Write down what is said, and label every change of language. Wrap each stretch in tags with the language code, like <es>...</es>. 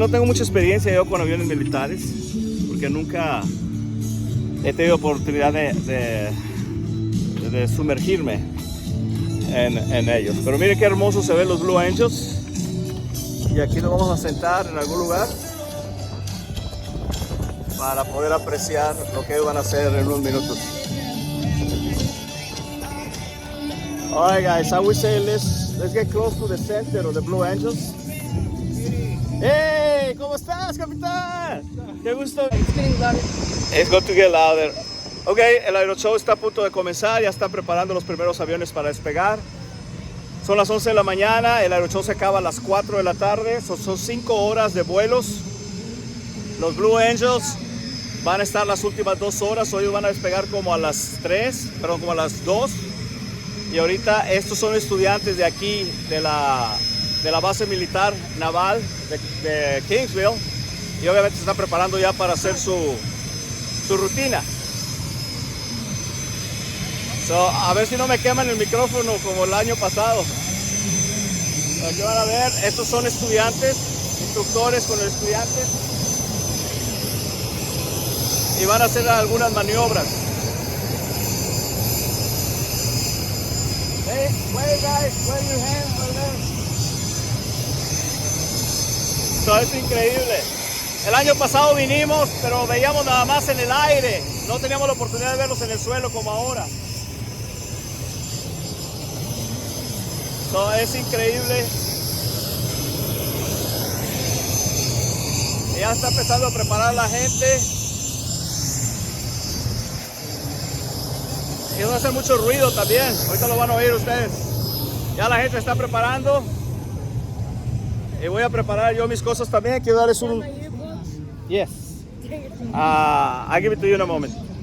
<es>No tengo mucha experiencia yo con aviones militares porque nunca he tenido oportunidad de sumergirme en ellos. Pero miren qué hermoso se ven los Blue Angels. Y aquí nos vamos a sentar en algún lugar para poder apreciar lo que ellos van a hacer en unos minutos.</es> <en>Alright guys, I would say let's get close to the center of the Blue Angels.</en> <es>Hey, ¿cómo estás, capitán? Qué gusto.</es> <en>It's getting louder. It's going to get louder.</en> <es>Ok, el aeroshow está a punto de comenzar, ya están preparando los primeros aviones para despegar. Son las 11 de la mañana, el aeroshow se acaba a las 4 de la tarde, son 5 horas de vuelos. Los Blue Angels van a estar las últimas 2 horas, hoy van a despegar como a las 3, perdón, como a las 2. Y ahorita estos son estudiantes de aquí, de la base militar naval de Kingsville. Y obviamente se están preparando ya para hacer su rutina. So, a ver si no me queman el micrófono como el año pasado. Aquí van a ver, estos son estudiantes, instructores con los estudiantes. Y van a hacer algunas maniobras.</es> <en>Hey, wave guys, wave your hands right there.</en> <es>So, es increíble. El año pasado vinimos, pero veíamos nada más en el aire. No teníamos la oportunidad de verlos en el suelo como ahora. So, es increíble. Y ya está empezando a preparar la gente. Y van a hacer mucho ruido también. Ahorita lo van a oír ustedes. Ya la gente está preparando. Y voy a preparar yo mis cosas también. Quiero darles un... Yes.</es> <en>I'll give it to you in a moment.</en>